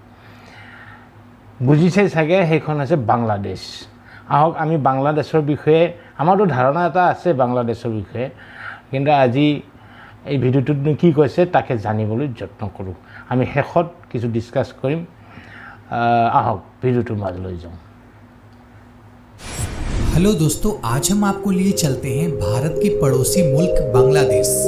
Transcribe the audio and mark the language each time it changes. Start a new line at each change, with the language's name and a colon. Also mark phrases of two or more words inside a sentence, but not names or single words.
Assamese: বুজিছে চাগে, সেইখন হৈছে বাংলাদেশ। আহক আমি বাংলাদেশৰ বিষয়ে, আমাৰতো ধাৰণা এটা আছে বাংলাদেশৰ বিষয়ে, কিন্তু আজি এই ভিডিঅ'টোত কি কৈছে তাকে জানিবলৈ যত্ন কৰোঁ। আমি শেষত কিছু ডিছকাছ কৰিম। আহক ভিডিঅ'টোৰ মাজলৈ যাওঁ।
Hindi: हेलो दोस्तों, आज हम आपको लिए चलते हैं भारत के पड़ोसी मुल्क बांग्लादेश।